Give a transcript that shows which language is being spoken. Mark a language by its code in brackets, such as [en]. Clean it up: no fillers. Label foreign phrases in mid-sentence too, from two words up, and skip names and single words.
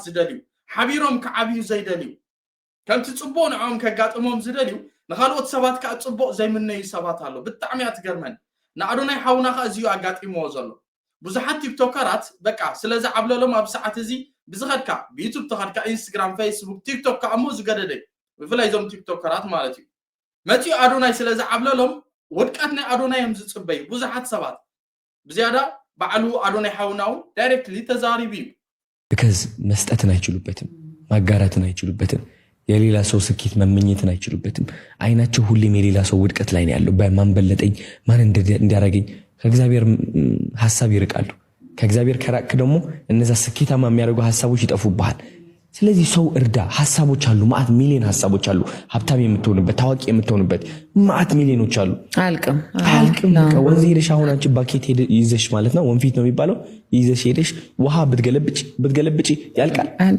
[ti] ዝደልዩ ሓቢሮም ከዓብዩ ዘይደልዩ ከምቲ ጽቡቕ ንዖም ከጋጥሞም ዝደልዩ ንኻልኦት ሰባት ከዓ ጽቡቕ ዘይምነዩ ሰባት ኣለዉ ብጣዕሚ እያ ትገርመን ንኣዶናይ ሓውና ከዓ እዚዩ ኣጋጢምዎ ዘሎ ብዙሓት ቲክቶከራት በቃ ስለዚ ዓብለሎም ኣብ ሰዓት እዚ ብዝኸድካ ብዩቱብ ተኸድካ ኢንስታግራም ፌስቡክ ቲክቶክ ከዓ እሞ ዝገደደይ ብፍላይ እዞም ቲክቶከራት ማለት እዩ መፂኡ ኣዶናይ ስለዚ ዓብለሎም ውድቀት ናይ ኣዶናዮም ዝፅበዩ ብዙሓት ሰባት ብዝያዳ ባዕሉ ኣዶናይ ሓውናውን ዳይሬክትሊ ተዛሪቡ እዩ [am] because መስጠትን አይችሉበትም ማጋራትን አይችሉበትም የሌላ ሰው ስኬት መመኘትን አይችሉበትም አይናቸው ሁሌም የሌላ ሰው ውድቀት ላይ ነው ያለው በማን በለጠኝ ማን እንዲያረጋኝ ከእግዚአብሔር ሐሳብ ይርቃሉ ከእግዚአብሔር ከራቅ ደግሞ እነዛ ስኬታማ የሚያደርጉ ሐሳቦች ይጠፉብሃል ስለዚህ ሰው እርዳ ሐሳቦች አሉ ማአት ሚሊዮን ሐሳቦች አሉ ሀብታም የምትሆንበት ታዋቂ የምትሆንበት ማአት ሚሊዮኖች አሉ አልቅም ወንዝ ሄደሽ አሁን አንቺ ባኬት ይዘሽ ማለት ነው ወንፊት ነው የሚባለው ይዘሽ ሄደሽ ውሃ ብትገለብጪ ያልቃል